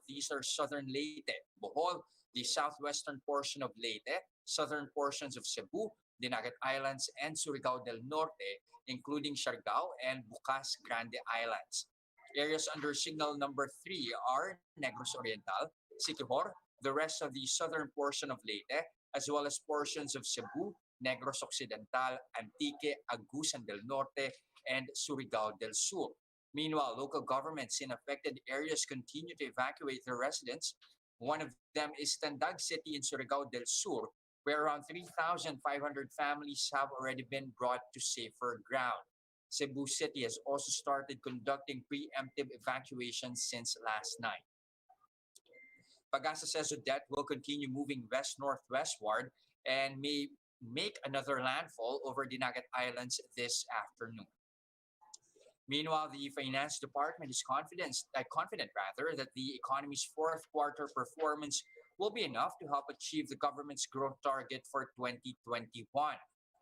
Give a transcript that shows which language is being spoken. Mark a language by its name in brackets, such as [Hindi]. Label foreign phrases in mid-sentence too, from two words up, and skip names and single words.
[English] These are southern Leyte, Bohol, the southwestern portion of Leyte, southern portions of Cebu, Dinagat Islands, and Surigao del Norte, including Siargao and Bukas Grande Islands. Areas under signal number 3 are Negros Oriental, Siquijor, the rest of the southern portion of Leyte, as well as portions of Cebu, Negros Occidental, Antique, Agusan del Norte, and Surigao del Sur. Meanwhile, local governments in affected areas continue to evacuate their residents. One of them is Tandag City in Surigao del Sur, where around 3,500 families have already been brought to safer ground. Cebu City has also started conducting preemptive evacuations since last night. Pag-asa says Odette will continue moving west-northwestward and may make another landfall over Dinagat Islands this afternoon. Meanwhile, the Finance Department is confident that the economy's fourth quarter performance will be enough to help achieve the government's growth target for 2021.